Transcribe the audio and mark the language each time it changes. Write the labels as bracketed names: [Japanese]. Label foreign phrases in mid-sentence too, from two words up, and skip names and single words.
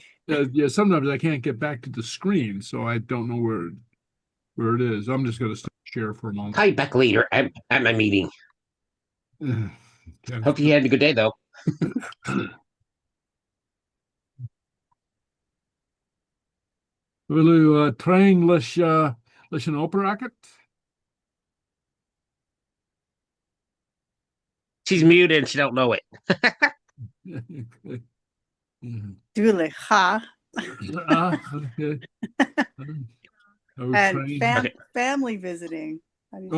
[English] Yeah, sometimes I can't get back to the screen, so I don't know where it is. I'm just gonna stop share for a moment. Call you back later. I'm at my meeting. Okay. Hope you had a good day, though. Will you trying [Irish] leis an operaket? [English] She's muted and she don't know it. Julie. Ha. Okay. And Okay. family visiting. How do you say